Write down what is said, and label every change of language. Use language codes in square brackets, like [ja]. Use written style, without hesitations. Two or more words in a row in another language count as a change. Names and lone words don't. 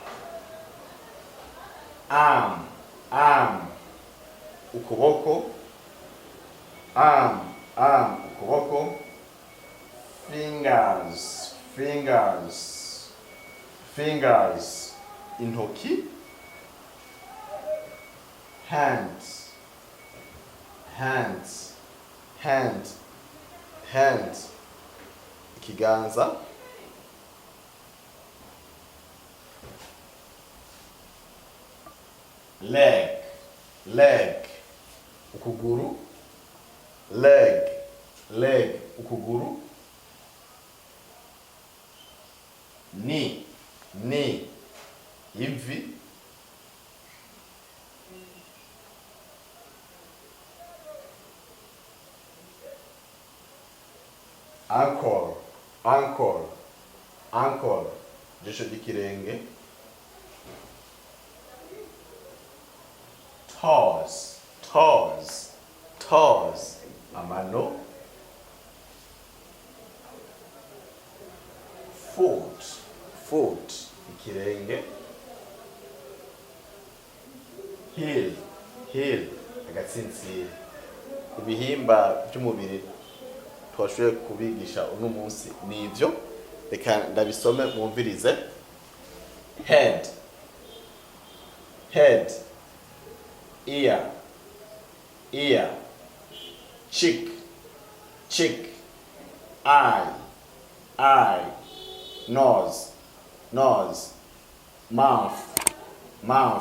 [en] arm, arm, ukuboko, arm, arm, ukuboko, fingers, fingers, fingers, intoki, hands, hands, hand, hand, [rn] ikiganza, [en] leg, leg, ukuguru, leg, leg, [rn] ukuguru, [en] knee, knee, ivi, ankle, ankle, ankle, [rn] jisho ry'ikirenge, [en] toes, toes, toes, amano, foot, foot, [rn] ikirenge, [en] heel, heel, [rn] agatsintsiri. Ibihimba by'umubiri twashoboye kubigisha uno munsi nivyo, reka ndabisome mwumvirize. [en] Head, head, ear, ear, cheek, cheek, eye, eye, nose, nose, mouth, mouth,